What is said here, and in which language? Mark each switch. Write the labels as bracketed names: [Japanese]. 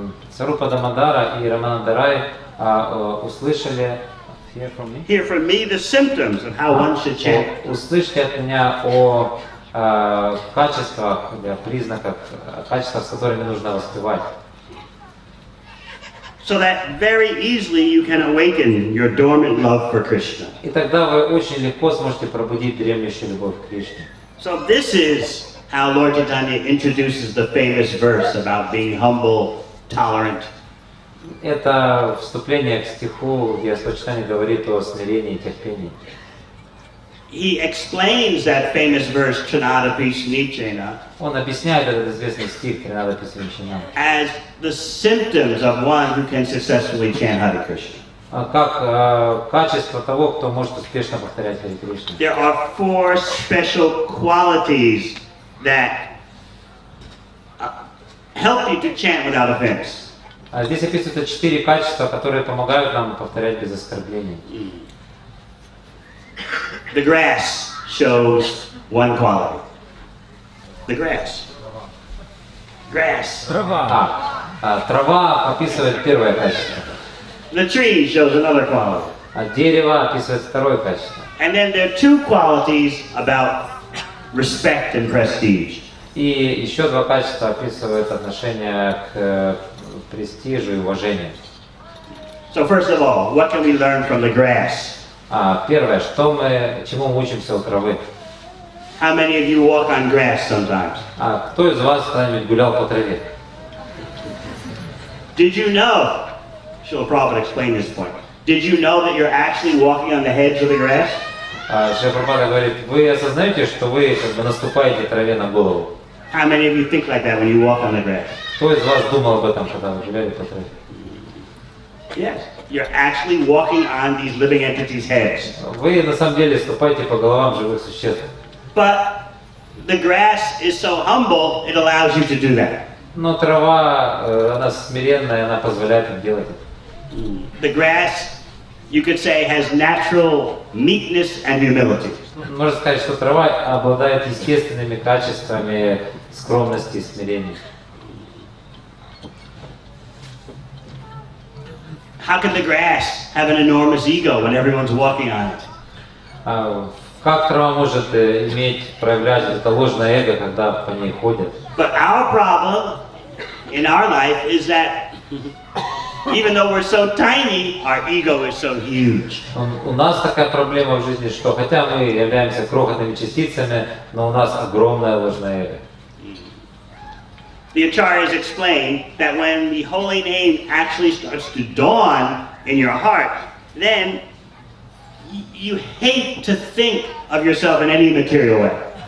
[Russian] Сварупа Дамодара и Рамананда Рай услышали [English] Hear from me the symptoms of how one should chant. [Russian] Услышьте от меня о качествах, признаках, качествах, с которыми нужно воспевать. [English] So that very easily you can awaken your dormant love for Krishna. [Russian] И тогда вы очень легко сможете пробудить дремлющую любовь к Кришне. [English] So this is how Lord Chaitanya introduces the famous verse about being humble, tolerant. [Russian] Это вступление к стиху, где Господь Чайтанья говорит о смирении и терпении. [English] He explains that famous verse, Chanadapi Snichena, [Russian] Он объясняет этот известный стих Тринадапи Свамичанам [English] as the symptoms of one who can successfully chant Hare Krishna. [Russian] как качество того, кто может успешно повторять Харе Кришну. [English] There are 4 special qualities that help you to chant without offense. [Russian] Здесь описываются 4 качества, которые помогают нам повторять без оскорблений. [English] The grass shows one quality. The grass. Grass. [Russian] Трава описывает первое качество. [English] The tree shows another quality. [Russian] Дерево описывает второе качество. [English] And then there are 2 qualities about respect and prestige. [Russian] И еще 2 качества описывают отношение к престижу и уважению. [English] So first of all, what can we learn from the grass? [Russian] Первое, чему мы учимся у травы? [English] How many of you walk on grass sometimes? [Russian] Кто из вас когда-нибудь гулял по траве? [English] Did you know? Srila Prabhupada explained this point. Did you know that you're actually walking on the heads of the grass? [Russian] Шрила Прабхупада говорит, вы осознаете, что вы как бы наступаете траве на голову? [English] How many of you think like that when you walk on the grass? [Russian] Кто из вас думал об этом, когда вы гуляли по траве? [English] Yes, you're actually walking on these living entities' heads. [Russian] Вы на самом деле ступаете по головам живых существ. [English] But the grass is so humble, it allows you to do that. [Russian] Но трава, она смиренная, она позволяет им делать это. [English] The grass, you could say, has natural meekness and humility. [Russian] Можно сказать, что трава обладает естественными качествами скромности и смирения. [English] How can the grass have an enormous ego when everyone's walking on it? [Russian] Как трава может проявлять это ложное эго, когда по ней ходят? [English] But our problem in our life is that even though we're so tiny, our ego is so huge. [Russian] У нас такая проблема в жизни, что хотя мы являемся крохотными частицами, но у нас огромное ложное эго. [English] The acharyas explain that when the holy name actually starts to dawn in your heart, then you hate to think of yourself in any material way.